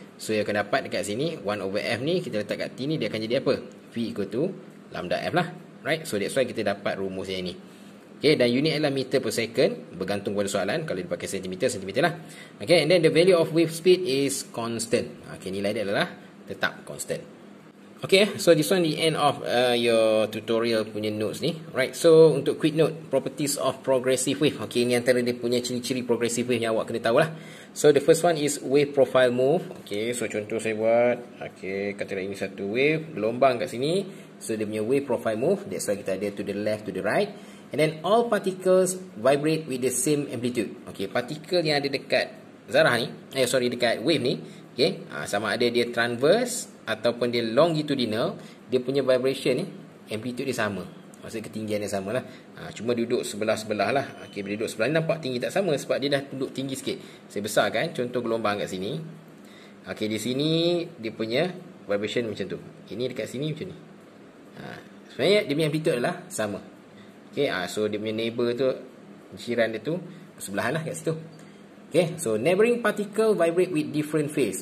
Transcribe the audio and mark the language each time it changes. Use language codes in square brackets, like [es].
[ms] So you akan dapat dekat sini 1 over F ni, kita letak kat T ni, dia akan jadi apa? [en] V equal to lambda F lah. Right, so that's why [ms] kita dapat rumus yang ni. Okay, dan unit adalah meter per second, bergantung pada soalan. Kalau dia pakai sentimeter lah. [en] Okay, and then the value of wave speed is constant. [ms] Okay, nilai dia adalah tetap constant. [en] Okay, so this one the end of your tutorial punya notes ni. Right, so [ms] untuk [en] quick note, properties of progressive wave. [ms] Okay, ini antara dia punya ciri-ciri progressive wave yang awak kena tahu lah. [en] So the first one is wave profile move. Okay, so [ms] contoh saya buat, okay, katalah ini satu wave, gelombang kat sini. [en] So [ms] dia punya [en] wave profile move, that's why [ms] kita ada [en] to the left, to the right. And then all particles vibrate with the same amplitude. [ms] Okay, partikel yang ada dekat zarah ni, dekat wave ni, okay, sama ada dia transverse ataupun dia longitudinal, dia punya vibration ni, amplitude dia sama. Maksudnya ketinggian dia sama lah. Cuma duduk sebelah-sebelah lah. Okay, bila duduk sebelah ni nampak tinggi tak sama, sebab dia dah duduk tinggi sikit. Saya besarkan contoh gelombang kat sini. Okay, di sini dia punya vibration macam tu. Ini dekat sini macam ni. Sebenarnya dia punya amplitude adalah sama. Okay, so dia punya neighbor tu, jiran dia tu sebelahan lah kat situ. [en] Okay, so neighboring particle vibrate with different phase.